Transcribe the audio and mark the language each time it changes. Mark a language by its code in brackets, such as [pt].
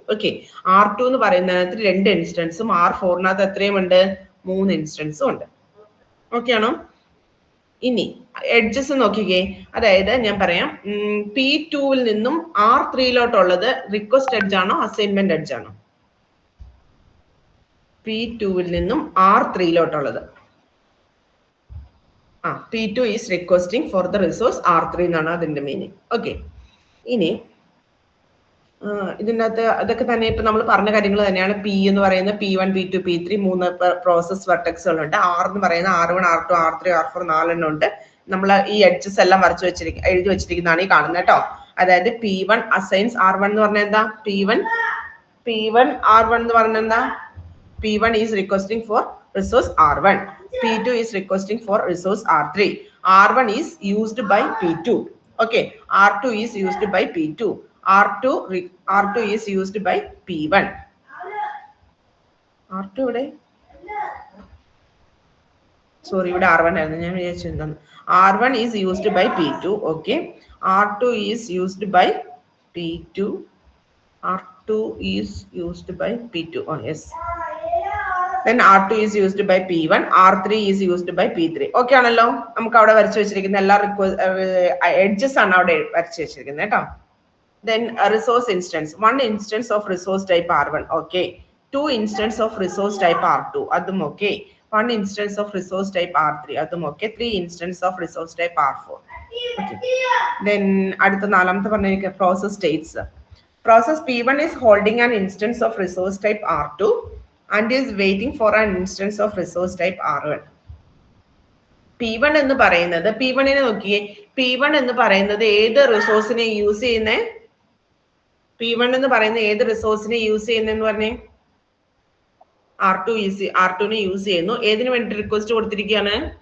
[ml] Okay, R2 എന്ന് പറയുന്നതിനകത്ത് 2 ഇൻസ്റ്റൻസും R4നകത്ത് എത്രയും ഉണ്ട്? 3 ഇൻസ്റ്റൻസും ഉണ്ട്. ഓക്കെ ആണോ? ഇനി എഡ്ജസ് നോക്കിക്കേ, അതായത് ഞാൻ പറയാം, P2വിൽ നിന്നും R3ലോട്ടുള്ളത് റിക്വസ്റ്റ് എഡ്ജ് ആണോ അസൈൻമെന്റ് എഡ്ജ് ആണോ? P2വിൽ നിന്നും R3ലോട്ടുള്ളത് [en] P2 is requesting for the resource R3 [ml] എന്നാണ് അതിന്റെ മീനിങ്. ഓക്കെ, ഇനി ഇതിനകത്ത് അതൊക്കെ തന്നെ ഇപ്പൊ നമ്മൾ പറഞ്ഞ കാര്യങ്ങൾ തന്നെയാണ്. P എന്ന് പറയുന്ന P1 P2 P3 മൂന്ന് പ്രോസസ് വെർട്ടെക്സുകളുണ്ട്. R എന്ന് പറയുന്ന R1 R2 R3 R4 4 ഉണ്ട്. നമ്മൾ ഈ എഡ്ജസ് എല്ലാം എഴുതി വെച്ചിരിക്കുന്നതാണ് ഈ കാണുന്നത് കേട്ടോ. അതായത് P1 അസൈൻസ് R1 എന്ന് പറഞ്ഞാൽ എന്താ? P1 R1 എന്ന് പറഞ്ഞാൽ എന്താ? [en] P1 is requesting for resource R1. P2 is requesting for resource R3. R1 is used by P2. Okay, R2 is used by P2. R2 is used by P1. [ml] R2 ഇവിടെ sorry, ഇവിടെ R1 ആയിരുന്നു, ഞാൻ വിചാരിച്ചു എന്താണ്. [en] R1 is used by P2. Okay, R2 is used by P2. R2 is used by P2. Oh yes. Then R2 is used by P1, R3 is used by P3. [ml] Okay ആണല്ലോ? നമുക്ക് അവിടെ വരച്ചു വെച്ചിരിക്കുന്ന എല്ലാ എഡ്ജസ് ആണ് അവിടെ വരച്ചു വെച്ചിരിക്കുന്നത് കേട്ടോ. [en] Then a resource instance, one instance of resource type R1. Okay, two instance of resource type R2. അതും okay. One instance of resource type R3. അതും okay. Three instance of resource type R4. Okay. [ml] Then അടുത്ത നാലാമത്തെ പറഞ്ഞിരിക്കുന്ന process states. [en] Process P1 is holding an instance of resource type R2 and is waiting for an instance of resource type R1. [ml] P1 എന്ന് പറയുന്നത്, P1നെ നോക്കിയേ, P1 എന്ന് പറയുന്നത് ഏത് റിസോഴ്സിനെ use ചെയ്യുന്നേ? P1 എന്ന് പറയുന്ന ഏത് റിസോഴ്സിനെ യൂസ് ചെയ്യുന്നെന്ന് പറഞ്ഞേ? R2നെ യൂസ് ചെയ്യുന്നു. ഏതിനു വേണ്ടി റിക്വസ്റ്റ് കൊടുത്തിരിക്കുകയാണ്?